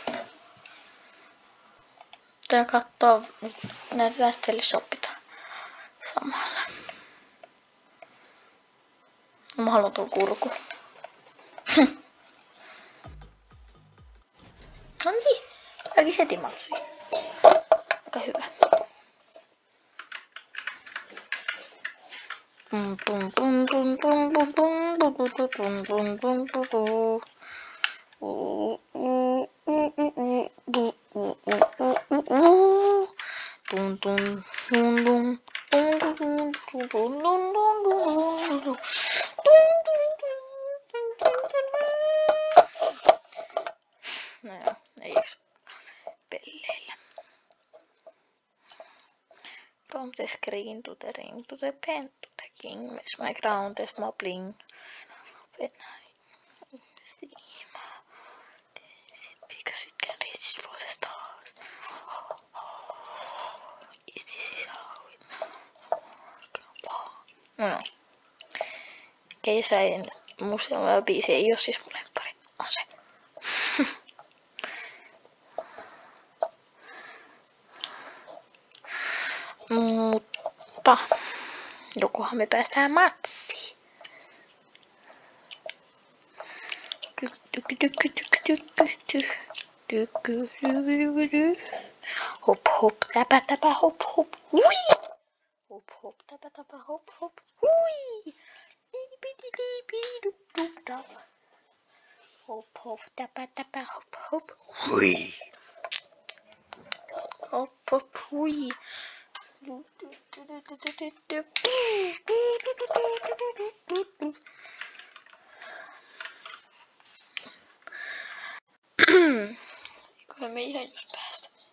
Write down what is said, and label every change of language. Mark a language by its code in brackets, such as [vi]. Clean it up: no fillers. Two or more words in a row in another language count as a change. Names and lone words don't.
[fi] Tää kattoo nyt näitä västelisopita samalla. Mä haluan tulla kurku. No niin, kaikki heti matsiin. Aika hyvä. Pum pum pum pum pum pum pum pum pum pum pum pum pum. Tum tum tum tum. No joo, ei jaksa pelleillä. [en] From the screen to the ring to the pen to the king. Makes my crown test my bling. When I see because it can reach for the stars. Is this how it... [fi] No. Keisain museon biisi ei oo siis mun lemppari. On se. Mutta jokohan me päästään matsiin. Hop hop täpä täpä hop hop hui. Hop hop täpä täpä hop hop hui. Hop hop täpä täpä hop hop hui. Hop hop hui. Kyllä me ihan just päästä.